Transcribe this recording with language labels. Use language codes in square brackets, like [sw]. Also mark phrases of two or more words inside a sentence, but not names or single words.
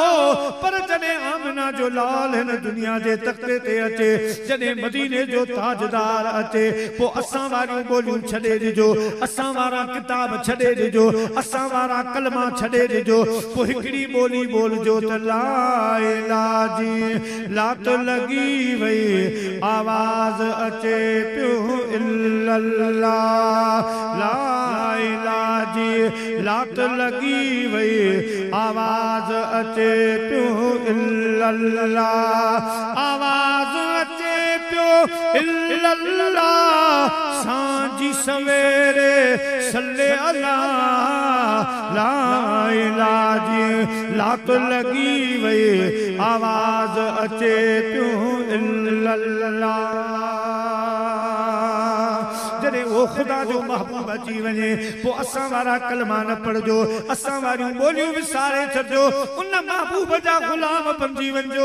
[sd] पर जॾहिं आमिना जो लाल हिन दुनिया जे तख़्ते ते अचे, जॾहिं मदीने जो ताजदार अचे पोइ असां वारियूं ॿोलियूं छॾे ॾिजो। असां वारा किताब छॾे ॾिजो। असां वारा कलमा छॾे ॾिजो। पोइ हिकिड़ी ॿोली ॿोलजो त [ar] لا إله [sd] जी लात लॻी वई आवाज़ अचे पियो [ar] إلا الله. لا إله [sd] जी लात लॻी वई आवाज़ अचे पियो [ar] إلا الله. [sd] आवाज़ अचे पियो [ar] إلا الله. [sd] सांझी सवेरे सल्ले अला [ar] لا إله [sd] जी लात लॻी वई आवाज़ अचे पियो [ar] إلا الله. [sd] जॾहिं वो खुदा जो महबूब अची वञे पोइ असां वारा कलमा न पढ़जो। असां वारियूं ॿोलियूं विसारे छॾिजो। उन महबूब जा गुलाम बणिजी वञो।